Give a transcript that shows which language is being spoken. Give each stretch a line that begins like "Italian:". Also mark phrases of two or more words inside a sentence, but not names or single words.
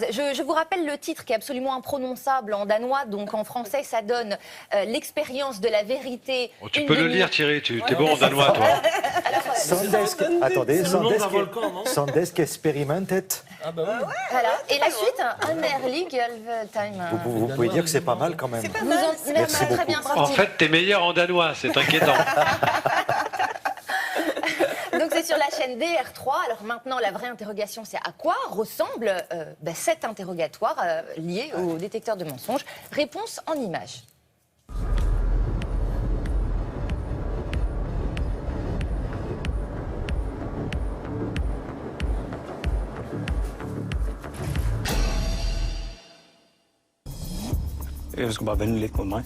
French: Je vous rappelle le titre qui est absolument imprononçable en danois, donc en français ça donne l'expérience de la vérité. Oh, tu peux le lire Thierry, tu es bon en danois toi. Sandesk experimentet. Ah bah oui. Voilà. Et la suite, un early girl time. Vous pouvez dire que c'est pas mal quand même. C'est pas mal, Merci très bien. En fait, t'es meilleur en danois, c'est inquiétant. Donc c'est sur la chaîne DR3. Alors maintenant, la vraie interrogation, c'est à quoi ressemble cet interrogatoire lié au détecteur de mensonges. Réponse en images.
Danish: Jeg skal bare vende lidt mod mig.